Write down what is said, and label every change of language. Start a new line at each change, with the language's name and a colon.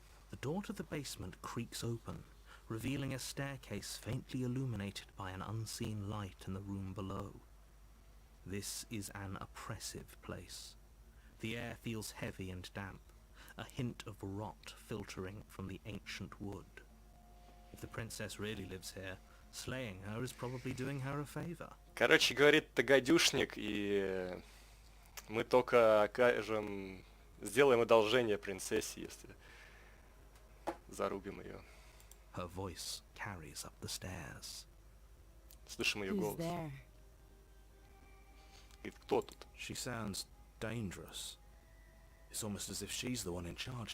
English: The door to the basement creaks open, revealing a staircase faintly illuminated by an unseen light in the room below. This is an oppressive place. The air feels heavy and damp, a hint of rot filtering from the ancient wood. If the princess really lives here, slaying her is probably doing her a favor.
Russian: Короче, говорит гадюшник, и мы только окажем, сделаем одолжение принцессе, если зарубим ее.
English: Her voice carries up the stairs.
Russian: Слышим ее
English: Who's
Russian: голос.
English: there?
Russian: Говорит, кто тут?
English: She sounds dangerous. It's almost as if she's the one in charge.